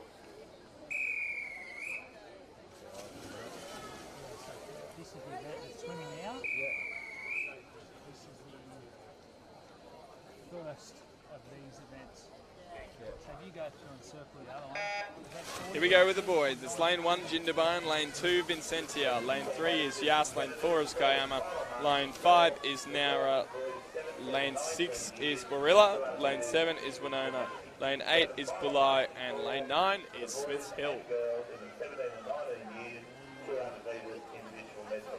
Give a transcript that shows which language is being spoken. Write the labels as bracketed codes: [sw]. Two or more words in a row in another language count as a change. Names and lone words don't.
[en] This is the event that's swimming now. Yeah. This is the first of these events. So if you go through and circle the other one. Here we go with the boys. It's lane 1, Jindabyne, lane 2, Vincentia, lane 3 is Yas, lane 4 is Kayama, lane 5 is Nara, lane 6 is Barilla, lane 7 is Winona, lane 8 is Bulai, and lane 9 is Smith's Hill. Girls in the 17 to 19 years, 200 metres individual medley.